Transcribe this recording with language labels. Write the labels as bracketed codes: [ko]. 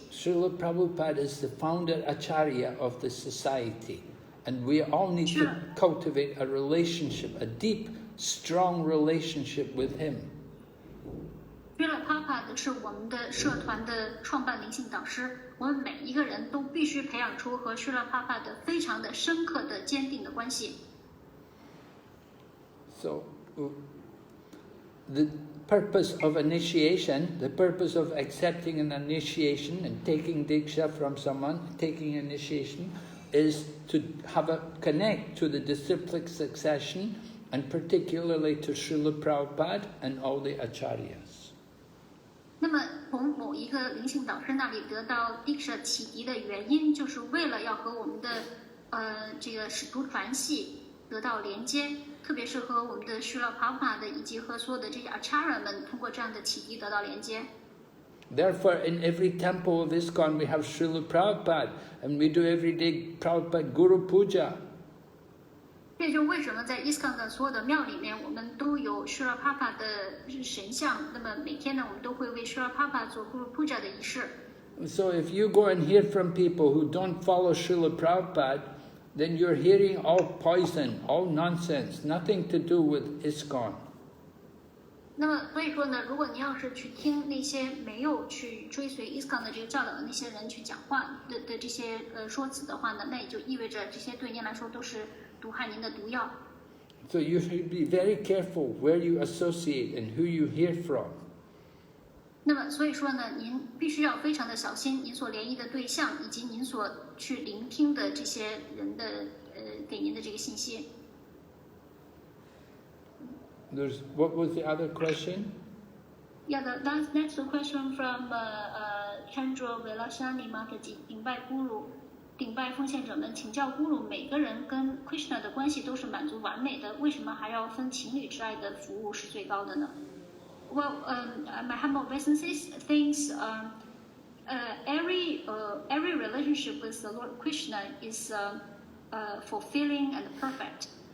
[en] Srila Prabhupada is the founder Acharya of the society, and we all need to cultivate a relationship, a deep, strong relationship with him. [zh] Srila Prabhupada 是我们的社团的创办灵性导师，我们每一个人都必须培养出和 Srila Prabhupada 非常的深刻的坚定的关系。 [en] So, the purpose of initiation, the purpose of accepting an initiation and taking diksha from someone, taking initiation, is to connect to the disciplic succession, and particularly to Srila Prabhupada and all the acharyas. [zh] 那么从某一个灵性导师那里得到 diksha 启迪的原因，就是为了要和我们的这个使徒传系得到连接。特别是和我们的 Srila Prabhupada 以及和所有的这些 Acharya 们通过这样的启迪得到连接。 [en] Therefore, in every temple of ISKCON, we have Srila Prabhupada, and we do every day Prabhupada Guru Puja. [zh] 这就为什么在 ISKCON 的所有的庙里面，我们都有 Srila Prabhupada 的神像。那么每天呢，我们都会为 Srila Prabhupada 做 Guru Puja 的仪式。 [en] So if you go and hear from people who don't follow Srila Prabhupada, then you're hearing all poison, all nonsense, nothing to do with ISKCON. [zh] 那么所以说呢，如果你要是去听那些没有去追随 ISKCON 的这个教导的那些人去讲话的这些说辞的话呢，那也就意味着这些对您来说都是毒害您的毒药。 [en] So you should be very careful where you associate and who you hear from. [zh] 那么所以说呢，您必须要非常的小心您所联谊的对象以及您所去聆听的这些人的给您的这个信息。 [en] What was the other question? Yeah, the next question from [zh] Chandra Velashani Mataji, 顶拜奉献者们，请教咕噜，每个人跟 Krishna 的关系都是满足完美的，为什么还要分情侣之爱的服务是最高的呢？ [en] Well, my humble obeisances thinks every relationship with the Lord Krishna is fulfilling and perfect.